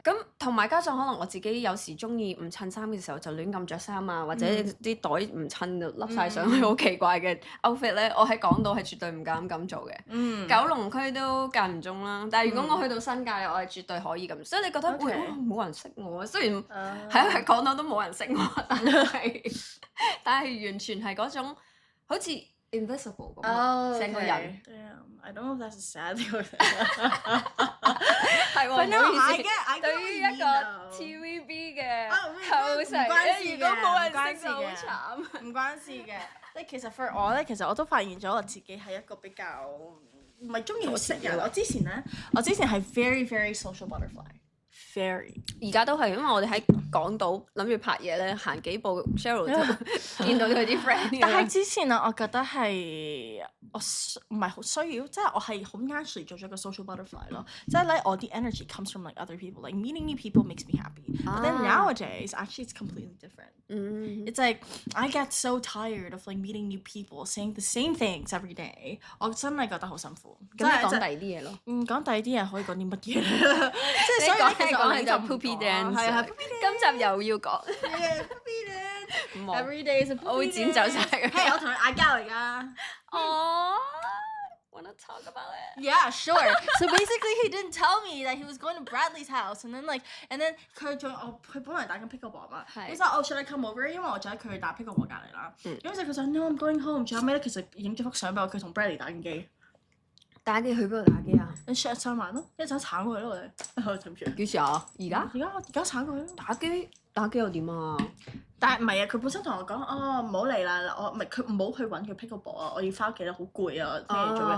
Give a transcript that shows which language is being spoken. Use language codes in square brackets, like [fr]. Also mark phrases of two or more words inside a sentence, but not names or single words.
[yue] 咁同埋加上可能我自己有時中意唔襯衫嘅時候就亂咁着衫啊，或者啲袋唔襯就笠晒上去好奇怪嘅 outfit 咧，我喺港島係絕對唔敢咁做嘅。九龍區都間唔中啦，但係如果我去到新界，我係絕對可以咁。所以你覺得會冇人識我？雖然喺港島都冇人識我，但係完全係嗰種好似 invisible 咁，成個人。 [en] I don't know if that's a sad thing. [yue] 係喎，唔好意思。對於一個 TVB 嘅後世咧，如果冇人識就好慘。唔關事嘅，即係其實 for 我咧，其實我都發現咗我自己係一個比較唔係中意識人。我之前係 [en] very very social butterfly。 [yue] Very，而家都係，因為我哋喺港島諗住拍嘢咧，行幾步 Cheryl 就見到佢啲 friend。但係之前啊，我覺得係我唔係好需要，即係我係好 naturally 做咗個 [en] social butterfly [yue] 咯。 [en] 即係 like 我啲 energy comes from like other people, like meeting new people makes me happy. But then nowadays, actually it's completely different. It's like I get so tired of like meeting new people, saying the same things every day. [yue] 我真係覺得好辛苦。咁你講第二啲嘢咯。講第二啲嘢可以講啲乜嘢？即係所以其實講係就 [en] poopy dance， [yue] 係今集又要講。 [en] poopy dance。Every day is a poopy dance。 [yue] 我會剪走晒佢。係我同佢嗌交嚟㗎。 [en] Wanna talk about it? Yeah, sure. So basically, he didn't tell me that he was going to Bradley's house, and then [yue] 佢本來打緊 [en] pickleball 嘛。 [yue] 咁就 [en] should I come over？ [yue] 因為我就喺佢打 pickleball 隔離啦。咁就佢就 [en] No, I'm going home。 [yue] 最後尾咧，其實影咗幅相俾我，佢同 Bradley 打緊機。打機去邊度打機啊？你 share 上網咯，一陣鏟過去咯，我哋。對唔住。幾時啊？而家鏟過去咯。打機又點啊？但係唔係啊？佢本身同我講唔好嚟啦，我唔係佢唔好去揾佢 pickleball 啊，我要翻屋企啦，好攰啊，聽日做嘢。